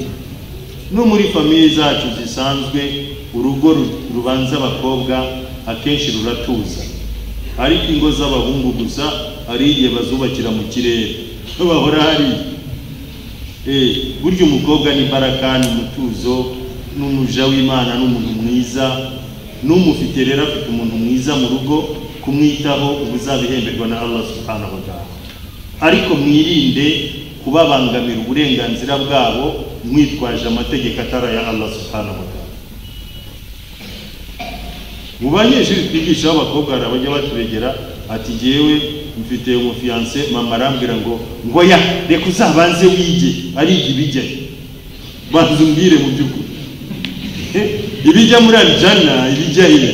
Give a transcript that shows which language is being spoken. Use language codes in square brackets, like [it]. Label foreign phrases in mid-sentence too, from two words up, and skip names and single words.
[rw] No muri famiye zacu zisanzwe urugo rubanza abakobwa akenshi ruratuza, ariko ingo z'abahungu gusa ari igihe bazubakira mu kirere bahora hari. Buryo umukobwa ni baraka, ni umutuzo, n'umuja w'Imana, n'umuntu mwiza. N'umufite rero afite umuntu mwiza mu rugo kumwitaho, ubuzabihemberwa na Allah [ar] سبحانه وتعالى. [rw] Ariko mwirinde kubabangamira uburenganzira bwabo mwitwaje amategeko atari ya Allah [ar] سبحانه وتعالى. [rw] Mu banyeshuri twigisha abakobwa arabajya baturegera ati jewe mfite umufiance, mama arambwira ngo ya reka uzabanze wige ari ibijya banze umbwire mu by'ukuri ibijya muri aljana ibijya ile.